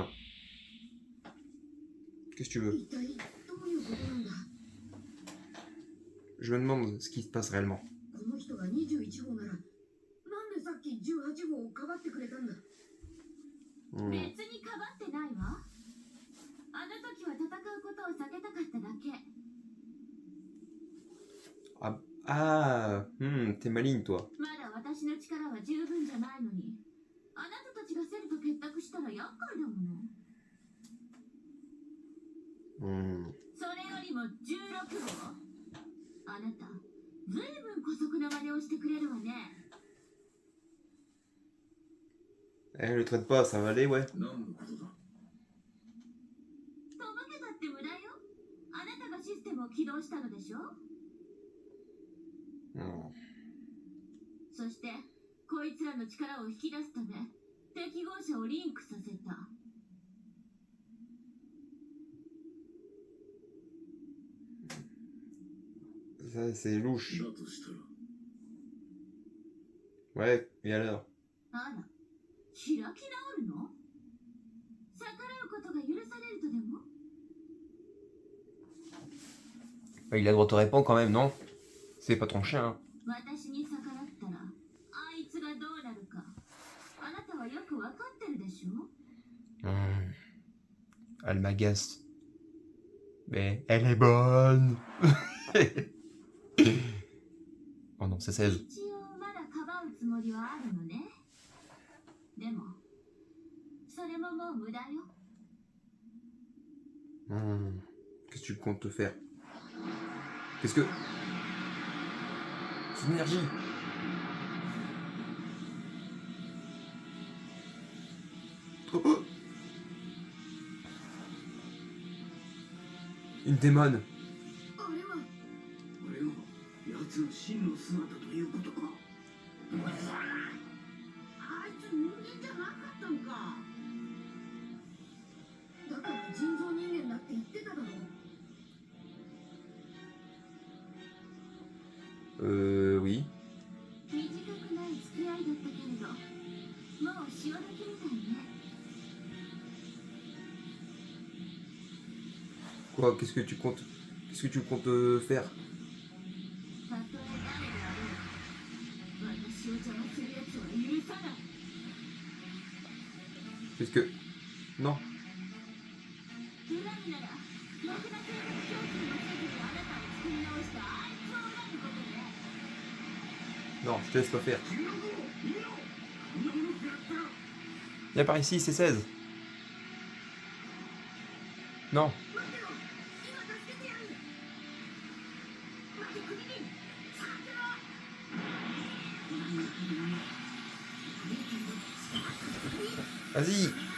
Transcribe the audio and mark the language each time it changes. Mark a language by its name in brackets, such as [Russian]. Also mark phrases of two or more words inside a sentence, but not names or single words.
[French] Qu'est-ce que tu veux? [Japanese] 一体どういうことなんだ。 [French] Je me demande ce qui se passe réellement. [Japanese] この人が21号なら、なんでさっき18号をかばってくれたんだ。別にかばってないわ。あの時は戦うことを避けたかっただけ。 [French] t'es maligne, toi. [Japanese] まだ私の力は十分じゃないのに、あなたたちがセルと結託したら厄介だもの。それよりも16号。あなた、ずいぶん姑息な真似をしてくれるわね。 [French] Le traite pas, ça va aller, ouais. [Japanese] とぼけたって無駄よ。あなたがシステムを起動したのでしょ。そして、こいつらの力を引き出すため、適合者をリンクさせた。 [French] Ça, c'est louche. Ouais, et alors? [Japanese] あら、開き直るの？逆らうことが許されるとでも？ [French] Il a le droit de te répondre quand même, non? C'est pas ton chien, hein. [Japanese] 私に逆らったら、あいつがどうなるか、あなたはよくわかってるでしょ？ [French] Elle m'agace. Mais elle est bonne. Oh non, c'est 16. [Japanese] 一応まだかばうつもりはあるのね。でも、それももう無駄よ。 [French] Qu'est-ce que tu comptes te faire? Qu'est-ce que... C'est l'énergie. Oh. Une démone. [Japanese] あれは奴の真の姿ということか。あいつ人間じゃなかったのか。だから人造人間だって言ってただろう。 [French] Oui. [Japanese] 短くない付き合いだったけれど、もう潮時みたいね。 [French] Quoi? Qu'est-ce que tu comptes faire? [Japanese] たとえ誰であろう、私を邪魔するやつは許さない。 [French] Qu'est-ce que... Non. [Japanese] 恨むなら、ろくな生活教育もせずにあなたを作り直したあいつを恨むことね。 [French] Non, je te laisse pas faire. Viens par ici, c'est 16. Non. Vas-y.